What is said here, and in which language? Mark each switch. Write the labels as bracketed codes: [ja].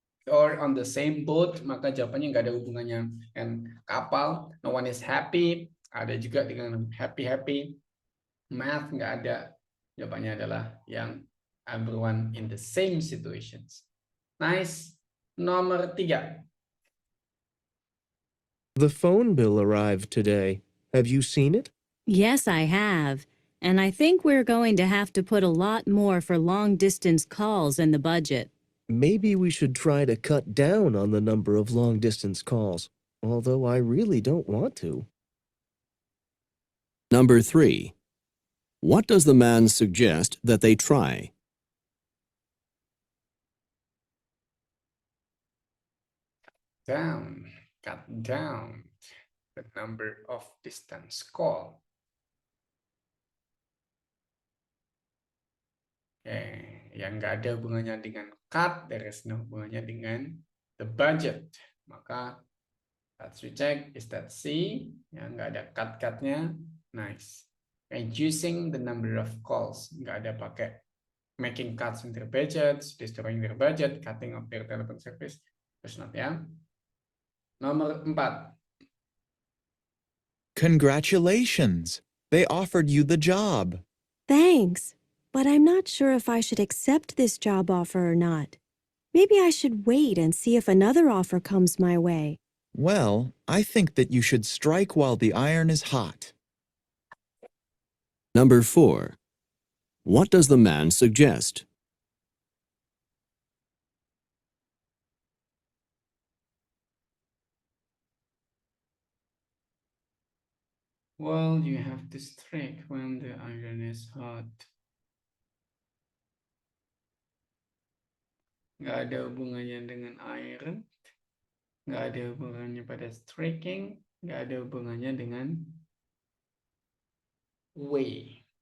[en] Or on the same boat, [id] maka jawabannya nggak ada hubungannya dengan kapal. [en] No one is happy, [id] ada juga dengan [en] happy. [id] Math nggak ada. Jawabannya adalah yang [en] everyone in the same situations. [id] Nice. Nomor 3. [en] The phone bill arrived today. Have you seen it? Yes, I have. And I think we're going to have to put a lot more for long-distance calls in the budget. Maybe we should try to cut down on the number of long-distance calls, although I really don't want to. Number 3. What does the man suggest that they try? Cut down the number of distance call. [id] Yang nggak ada hubungannya dengan cut, [en] there is no [id] hubungannya dengan [en] the budget. [id] Maka [en] let's recheck, is that C? [id] Yang nggak ada cut-cutnya, nice. [en] Reducing the number of calls, [id] nggak ada pakai [en] making cuts in their budgets, destroying their budget, cutting off their telephone service, terus not ya. [id] Nomor 4. [en] Congratulations! They offered you the job. Thanks, but I'm not sure if I should accept this job offer or not. Maybe I should wait and see if another offer comes my way. Well, I think that you should strike while the iron is hot. Number 4. What does the man suggest? Well, you have to strike when the iron is hot. [id] Nggak ada hubungannya dengan iron, nggak ada hubungannya pada striking, nggak ada hubungannya dengan way.